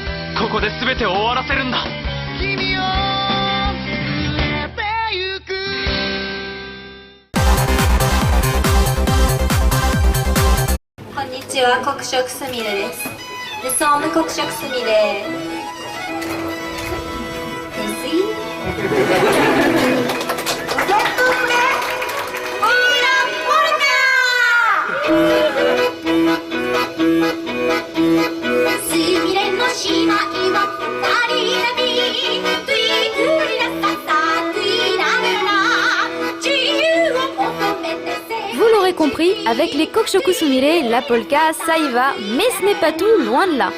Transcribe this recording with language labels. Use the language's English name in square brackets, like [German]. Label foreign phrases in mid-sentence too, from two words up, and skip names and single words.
[Japanese] ここで全てを終わらせるんだ。君を連れて行く。こんにちは、黒色すみれです。 [French] Nous sommes [Japanese] 黒色すみれ。すみれの姉妹は二人旅。トゥイトゥイラササトゥイラララ。自由を求めてせ。 [French] Vous l'aurez compris, avec les Kokushoku Sumire, la polka, ça y va, mais ce n'est pas tout, loin de là.